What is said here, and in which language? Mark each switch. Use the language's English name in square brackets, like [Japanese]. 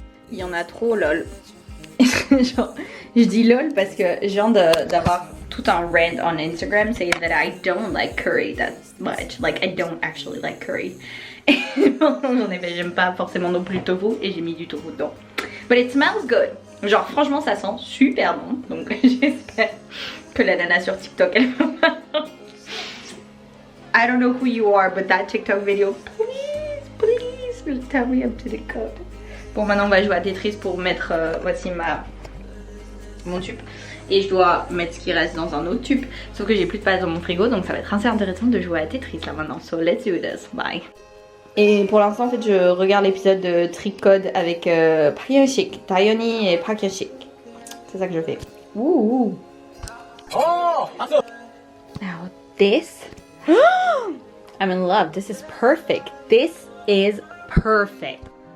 [French] Il y en a trop, lol. Genre, je dis lol parce que je viens d'avoir tout un rant [English] on Instagram saying that I don't like curry that much. Like, I don't actually like curry. [French] Et en effet, j'aime pas forcément non plus le tofu et j'ai mis du tofu dedans. [English] But it smells good. [French] Genre, franchement, ça sent super bon. Donc, j'espère que la nana sur TikTok, elle va pas. [English] I don't know who you are, but that TikTok video, please tell me up to the code. [French] Bon, maintenant on va jouer à Tetris pour mettre, voici mon tube. Et je dois mettre ce qui reste dans un autre tube. Sauf que j'ai plus de place dans mon frigo, donc ça va être assez intéressant de jouer à Tetris là maintenant. [English] So let's do this, bye. [French] Et pour l'instant en fait je regarde l'épisode de Trick Code avec Park-hyun-sik, Taeyoni et Park-hyun-sik. C'est ça que je fais. Ouh. [English] Now this, I'm in love, this is perfect. This is perfect.